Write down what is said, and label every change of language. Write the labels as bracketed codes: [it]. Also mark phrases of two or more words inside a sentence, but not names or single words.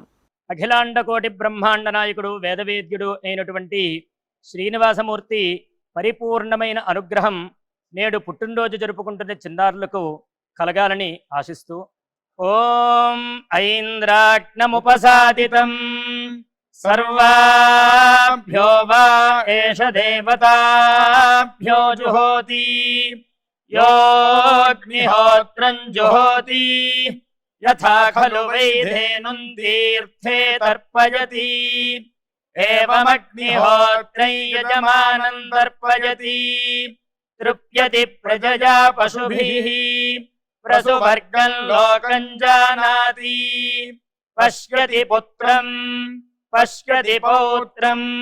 [te] అఖిలాండ కోటి బ్రహ్మాండ నాయకుడు, వేదవేద్యుడు అయినటువంటి శ్రీనివాసమూర్తి పరిపూర్ణమైన అనుగ్రహం నేడు పుట్టినరోజు జరుపుకుంటున్న చిన్నారులకు కలగాలని ఆశిస్తూ [sa] ఓం ఐంద్రాగ్నముపసాదితం सर्वाभ्यो वा एष देवताभ्यो जुहोति योऽग्निहोत्रम् जुहोति यथा खलु वैधेनुं तीर्थे तर्पयति एवमग्निहोत्रं यजमानं तर्पयति तृप्यति प्रजया पशुभिः प्रसुवर्गं लोकं जानाति पश्यति पुत्रं पश्यति पौत्रं